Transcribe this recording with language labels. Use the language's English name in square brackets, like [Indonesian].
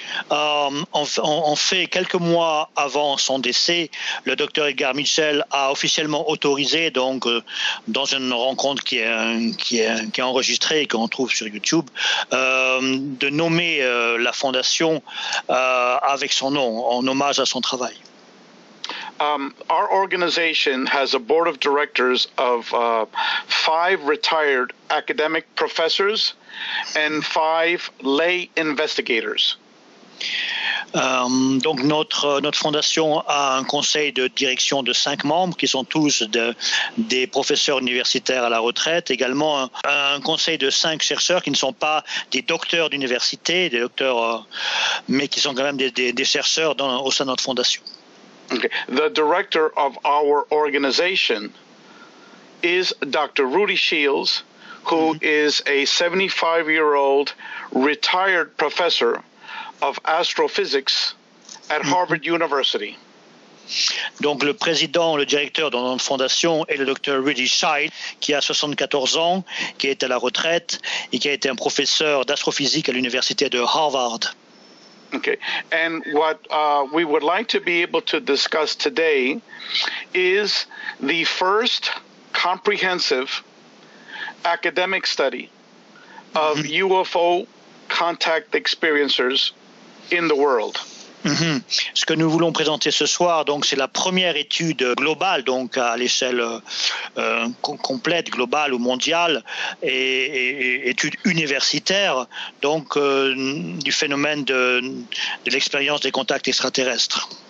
[French] En fait, quelques mois avant son décès, le docteur Edgar Mitchell a officiellement autorisé, donc, dans une rencontre qui est enregistrée et qu'on trouve sur YouTube, de nommer la fondation avec son nom, en hommage à son travail. [English] Our organization has a board of directors of 5 retired academic professors and 5 lay investigators. [French] Donc notre fondation a un conseil de direction de 5 membres qui sont tous des professeurs universitaires à la retraite, également un conseil de 5 chercheurs qui ne sont pas des docteurs d'université, des docteurs, mais qui sont quand même des chercheurs au sein de notre fondation. [English] Okay. The director of our organization is Dr. Rudy Shields, who is a 75-year-old retired professor of astrophysics at Harvard University. [French] Donc le président, le directeur de notre fondation est le docteur Rudy Shields, qui a 74 ans, qui est à la retraite et qui a été un professeur d'astrophysique à l'université de Harvard. [English] Okay, and what we would like to be able to discuss today is the first comprehensive academic study of UFO contact experiencers in the world. Mm-hmm. [French] Ce que nous voulons présenter ce soir, donc, c'est la première étude globale, donc à l'échelle complète, globale ou mondiale, et étude universitaire, donc du phénomène de l'expérience des contacts extraterrestres.